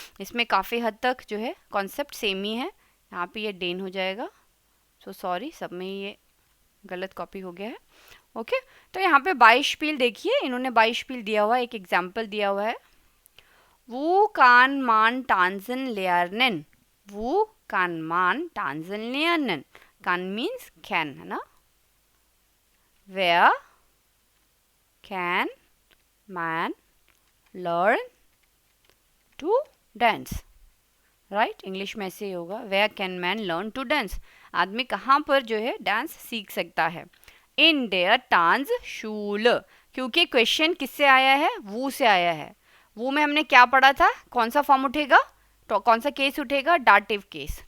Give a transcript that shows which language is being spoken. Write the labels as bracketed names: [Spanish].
[Hindi] इसमें काफ़ी हद तक जो है कॉन्सेप्ट सेम ही है। यहाँ पे ये डेन हो जाएगा, सो सॉरी, सब में ये गलत कॉपी हो गया है। ओके, तो यहाँ पे बाइशपील देखिए, इन्होंने बाइशपील दिया हुआ है, एक एग्जाम्पल दिया हुआ है। [German] वो कान मान टांजन लेयरनन, वो कान मान टांजन लेयरनन, कान मीन्स कैन, [Hindi] है ना। [English] Where can man learn to dance? [Hindi] Right, English में ऐसे ही होगा, [English] where can man learn to dance, [Hindi] आदमी कहाँ पर जो है डांस सीख सकता है? [German] इन डेयर टांज शूल, [Hindi] क्योंकि क्वेश्चन किससे आया है? वो से आया है। वो में हमने क्या पढ़ा था? कौन सा फॉर्म उठेगा, तो कौन सा केस उठेगा? Dative case.